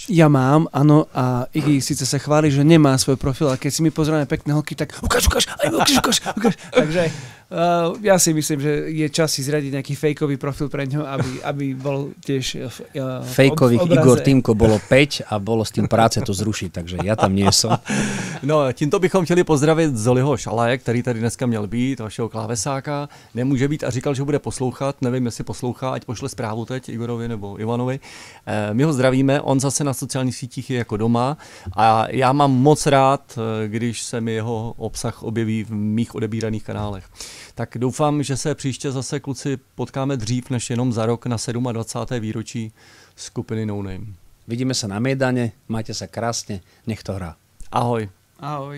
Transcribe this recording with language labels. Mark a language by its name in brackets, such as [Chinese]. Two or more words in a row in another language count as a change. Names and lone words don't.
[Slovak] Ja mám, áno, a Iggy síce sa chváli, že nemá svoj profil, a keď si my pozrieme pekné holky, tak ukáž. Takže ja si myslím, že je čas si zradiť nejaký fejkový profil pre ňo, aby bol tiež fejkových Igor Týmko bolo 5 a bolo s tým práce to zrušiť, takže ja tam nie som. No, [Czech] tímto bychom chtěli pozdravit Zoliho Šalaje, který tady dneska měl být, vašeho klávesáka. Nemůže být a říkal, že bude poslouchat. Nevím, jestli poslouchá, ať pošle zprávu teď Igorovi nebo Ivanovi. My ho zdravíme, on zase na sociálních sítích je jako doma a já mám moc rád, když se mi jeho obsah objeví v mých odebíraných kanálech. Tak doufám, že se příště zase, kluci, potkáme dřív než jenom za rok na 27. výročí skupiny No Name. [Slovak] Vidíme sa na Mejdane, majte sa krásne, nech to hrá. Ahoj. Ahoj.